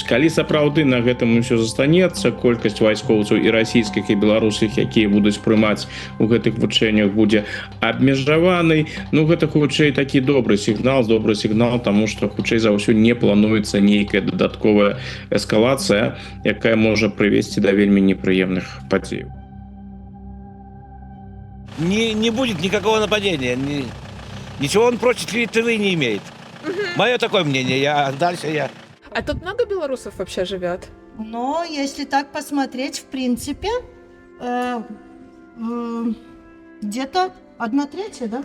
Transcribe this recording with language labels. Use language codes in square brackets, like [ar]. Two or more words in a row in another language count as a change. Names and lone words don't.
[be] Калі сапраўды на гэтым усё застанецца, колькасць вайскоўцаў і расійскіх і беларускіх, якія будуць прымаць у гэтых вучэннях, будзе абмежаванай, гэта хутчэй такі добры сігнал, таму што хутчэй за ўсё не плануецца нейкая дадатковая эскалацыя, якая можа прывесці да вельмі непрыемных падзеяў. [ru] Не будет никакого нападения. Ничего он против Литвы не имеет. Мое такое мнение. Дальше я... А тут много белорусов вообще живет? Но если так посмотреть, в принципе, где-то 1/3, да?